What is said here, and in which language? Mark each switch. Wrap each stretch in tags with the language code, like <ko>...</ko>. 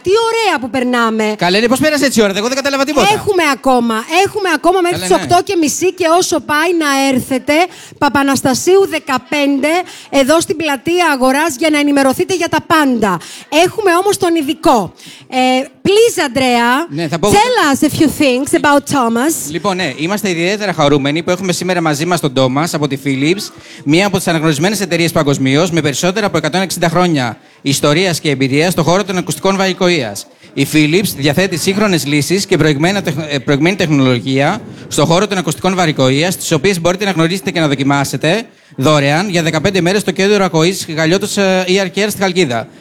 <el>Τι ωραία που περνάμε. Καλέ, πώς πέρασε έτσι η ώρα, εγώ δεν κατάλαβα τίποτα. Έχουμε ακόμα μέχρι τις 8.30 και όσο πάει να έρθετε Παπαναστασίου 15 εδώ στην πλατεία Αγοράς για να ενημερωθείτε για τα πάντα. Έχουμε όμως τον ειδικό.</el> <en>Please, Andrea,</en> <el>ναι, θα πω...</el> <en>tell us a few things about Thomas.</en> <el>Λοιπόν, ναι, είμαστε ιδιαίτερα χαρούμενοι που έχουμε σήμερα μαζί μας τον Thomas από τη Philips, μία από τις αναγνωρισμένες εταιρείες παγκοσμίως, με περισσότερα από 160 χρόνια ιστορίας και εμπειρίας στον χώρο των ακουστικών βαρικοΐας. Η Philips διαθέτει σύγχρονες λύσεις και προηγμένη τεχνολογία στον χώρο των ακουστικών βαρικοΐας, τις οποίες μπορείτε να γνωρίσετε και να δοκιμάσετε δωρεάν για 15 μέρες στο κέντρο ακοής Γαλλιώτος ER Care στη Χαλκίδα.</el>